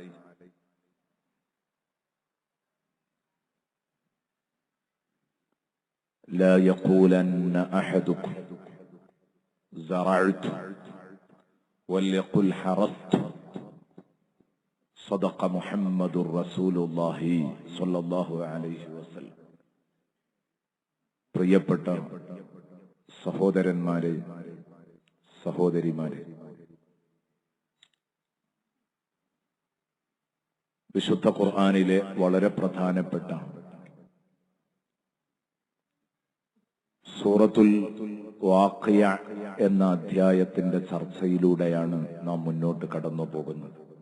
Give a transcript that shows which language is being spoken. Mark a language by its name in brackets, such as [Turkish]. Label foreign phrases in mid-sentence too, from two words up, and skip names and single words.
[Arabic] لا يقولن أحدكم زرعت وليقل حرثت صدق محمد رسول الله صلى الله عليه وسلم. [Malayalam] പ്രിയപ്പെട്ട സഹോദരന്മാരെ, സഹോദരിമാരെ, വിശുദ്ധ ഖുർആനിലെ വളരെ പ്രധാനപ്പെട്ട സൂറത്തുൽ വാഖിയ എന്ന അധ്യായത്തിന്റെ ചർച്ചയിലൂടെയാണ് നാം മുന്നോട്ട് കടന്നു പോകുന്നത്.